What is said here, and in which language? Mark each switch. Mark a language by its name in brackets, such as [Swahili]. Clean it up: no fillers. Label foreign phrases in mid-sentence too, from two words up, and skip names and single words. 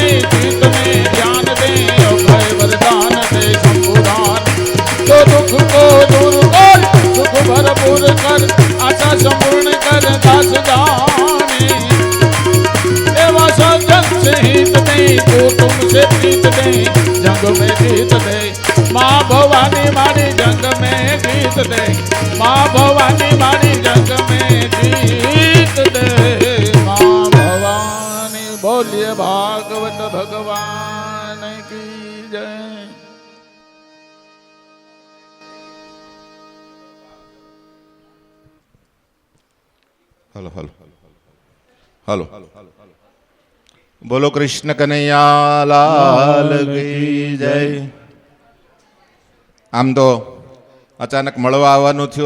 [Gujarati] ચિત્તને જ્ઞાન દે અભય વરદાન દે શંભુદાન તો દુઃખ કો દૂર કર સુખ ભરપૂર કર આશા સંપૂર્ણ કર દાસ જાને એવા સજ્જન [Hindi] से हित दे तो तुमसे प्रीत दे जंग में जीत दे माँ भवानी मारी जंग में जीत दे माँ भवानी मारी जंग में जीत दे माँ भवानी बोलिए भागवत भगवान की जय। [Gujarati] હલો હલો હલો બોલો કૃષ્ણ કનૈયા લાલ કી જય. આમ તો અચાનક મળવા આવવાનું થયું.